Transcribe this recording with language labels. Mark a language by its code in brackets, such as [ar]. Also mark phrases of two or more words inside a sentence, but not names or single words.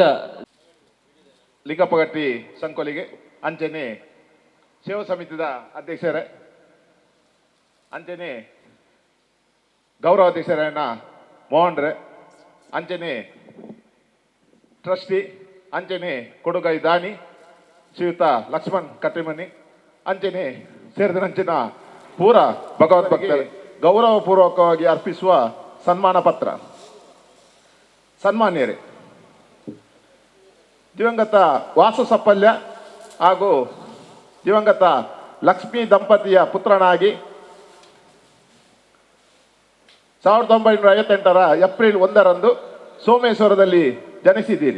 [tcy] ಲಿಂಗಪ್ಪಗಟ್ಟಿ ಸಂಕೋಲಿಗೆ ಅಂಚನೆ ಸೇವಾ ಸಮಿತಿದ ಅಧ್ಯಕ್ಷರೇ ಅಂಚನೆ ಗೌರವ ಅಧ್ಯಕ್ಷರನ್ನ ಮೋಹನ್ರೆ ಅಂಚನೆ ಟ್ರಸ್ಟಿ ಅಂಚನೆ ಕೊಡುಗೈ ದಾನಿ ಶ್ರೀಯುತ ಲಕ್ಷ್ಮಣ್ ಕಟ್ಟಿಮನಿ ಅಂಚನೆ ಸೇರಿದಂಚಿನ ಪೂರ ಭಗವದ್ಭಕ್ತರು ಗೌರವಪೂರ್ವಕವಾಗಿ ಅರ್ಪಿಸುವ ಸನ್ಮಾನ ಪತ್ರ. [kn] ಸನ್ಮಾನ್ಯರೇ, ದಿವಂಗತ ವಾಸು ಸಪ್ಪಲ್ಯ ಹಾಗೂ ದಿವಂಗತ ಲಕ್ಷ್ಮೀ ದಂಪತಿಯ ಪುತ್ರನಾಗಿ 1958ರ ಏಪ್ರಿಲ್ 1ರಂದು ಸೋಮೇಶ್ವರದಲ್ಲಿ ಜನಿಸಿದ್ದೀರಿ.